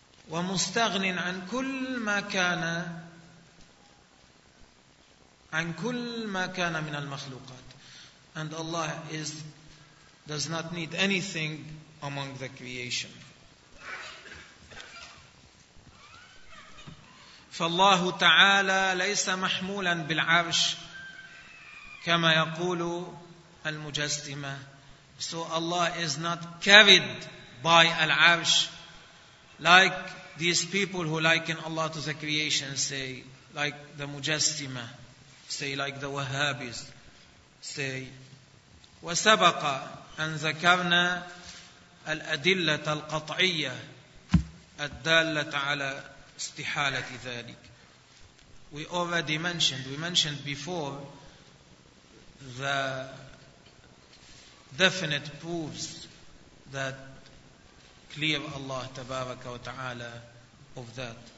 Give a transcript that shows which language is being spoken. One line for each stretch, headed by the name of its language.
Arabic: وَمُسْتَغْنٍ عَنْ كُلْ مَا كَانَ عَنْ كُلْ مَا كَانَ مِنَ الْمَخْلُوقَاتِ.
English: And Allah is does not need anything among the creation.
Arabic: فالله تعالى ليس محمولا بالعرش كما يقول المجسمة.
English: So Allah is not carried by العرش like these people who liken Allah to the creation, say like the Mujassima, say like the Wahhabis, say.
Arabic: وسبق أن ذكرنا الأدلة القطعية الدالة على استحالة ذلك.
English: We mentioned before the definite proofs that clear Allah
Arabic: تبارك وتعالى
English: of that.